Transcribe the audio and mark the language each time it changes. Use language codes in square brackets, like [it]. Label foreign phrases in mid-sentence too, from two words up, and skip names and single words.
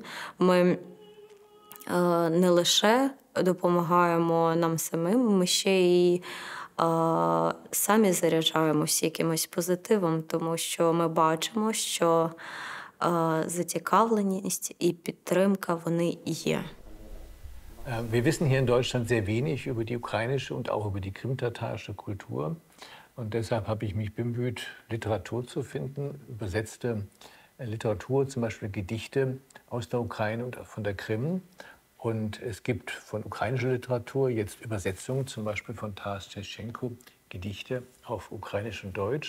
[uk] Ми не лише допомагаємо нам самим, ми ще й самі заряджаємося якимось позитивом, тому що ми бачимо, що зацікавленість і підтримка, вони є. [de] Wir wissen hier in Deutschland sehr wenig über die ukrainische und auch über die krimtatarische Kultur. Und deshalb habe ich mich bemüht, Literatur zu finden, übersetzte Literatur, zum Beispiel Gedichte aus der Ukraine und von der Krim. Und es gibt von ukrainischer Literatur jetzt Übersetzungen, zum Beispiel von Taras Shevchenko, Gedichte auf Ukrainisch und Deutsch.